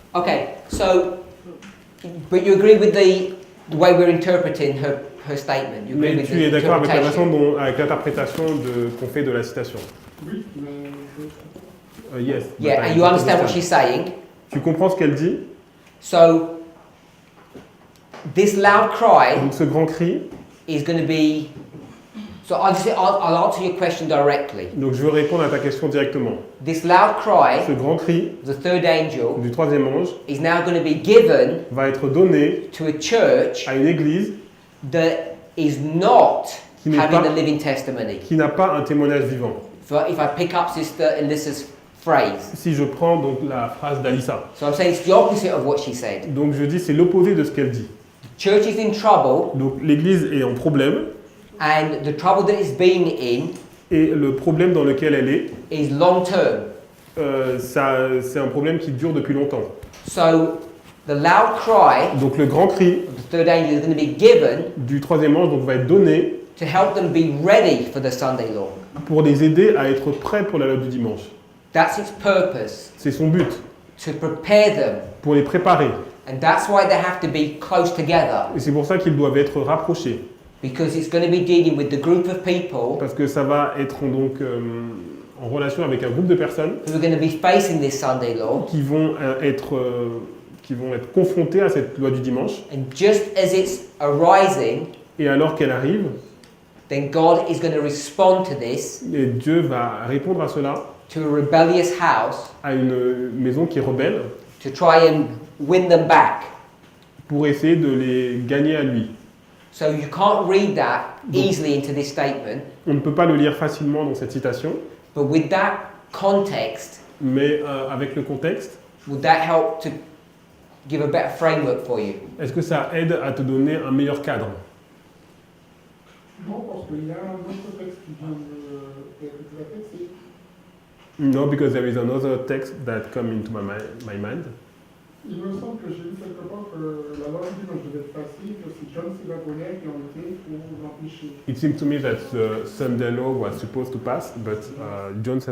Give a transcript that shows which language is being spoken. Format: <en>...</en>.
<en>Okay, so, but you agree with the way we're interpreting her statement? You agree</en> <fr>Mais</fr> <en>with</en> <fr>tu</fr> <en>the</en> <fr>es d'accord avec la façon</fr> <en>interpretation?</en> <fr>dont, avec l'interprétation qu'on fait de la citation? Oui, mais je</fr> <en>Yes. but Yeah, I and you don't understand what she's saying?</en> <fr>Tu comprends ce qu'elle dit?</fr> <en>So, this loud cry</en> <fr>Donc ce grand cri,</fr> <en>is going to be. So I'll answer your question directly.</en> <fr>donc je veux répondre à ta question directement.</fr> <en>This loud cry,</en> <fr>Ce grand cri</fr> <en>the third angel,</en> <fr>du troisième ange</fr> <en>is now going to be given</en> <fr>va être donné</fr> <en>to a church</en> <fr>à une église</fr> <en>that is not</en> <fr>Qui n'est</fr> <en>having</en> <fr>pas-</fr> <en>the living testimony.</en> <fr>qui n'a pas un témoignage vivant.</fr> <en>If I pick up Sister Alyssa's phrase,</en> <fr>Si je prends donc la phrase d'Alissa,</fr> <en>so I'm saying it's the opposite of what she said.</en> <fr>donc je dis c'est l'opposé de ce qu'elle dit.</fr> <en>Church is in trouble,</en> <fr>Donc l'église est en problème</fr> <en>and the trouble that it's being in</en> <fr>et le problème dans lequel elle est,</fr> <en>is long term.</en> <fr>c'est un problème qui dure depuis longtemps.</fr> <en>So the loud cry</en> <fr>Donc le grand cri</fr> <en>of the third angel is going to be given</en> <fr>du troisième ange donc, va être donné</fr> <en>to help them be ready for the Sunday law.</en> <fr>pour les aider à être prêts pour la loi du dimanche.</fr> <en>That's its purpose,</en> <fr>C'est son but,</fr> <en>to prepare them.</en> <fr>pour les préparer.</fr> <en>And that's why they have to be close together,</en> <fr>Et c'est pour ça qu'ils doivent être rapprochés.</fr> <en>because it's going to be dealing with the group of people</en> <fr>Parce que ça va être donc en relation avec un groupe de personnes</fr> <en>who are going to be facing this Sunday law.</en> <fr>qui vont être confrontés à cette loi du dimanche.</fr> <en>And just as it's arising,</en> <fr>Et alors qu'elle arrive,</fr> <en>then God is going to respond to this,</en> <fr>et Dieu va répondre à cela,</fr> <en>to a rebellious house,</en> <fr>à une maison qui est rebelle,</fr> <en>to try and win them back.</en> <fr>pour essayer de les gagner à lui.</fr> <en>So you can't read that easily into this statement,</en> <fr>On ne peut pas le lire facilement dans cette citation,</fr> <en>but with that context,</en> <fr>mais avec le contexte,</fr> <en>would that help to give a better framework for you?</en> <fr>est-ce que ça aide à te donner un meilleur cadre? non, parce qu'il y a un autre texte qui vient de la tête, c'est</fr> <en>No, because there is another text that come into my mind.</en> <fr>il me semble que j'ai lu quelque part que la loi du dimanche devait être facile, que c'est John C. Wagner qui en était pour l'empêcher.</fr> <en>It seems to me that the Sunday law was supposed to pass, but John C.</en>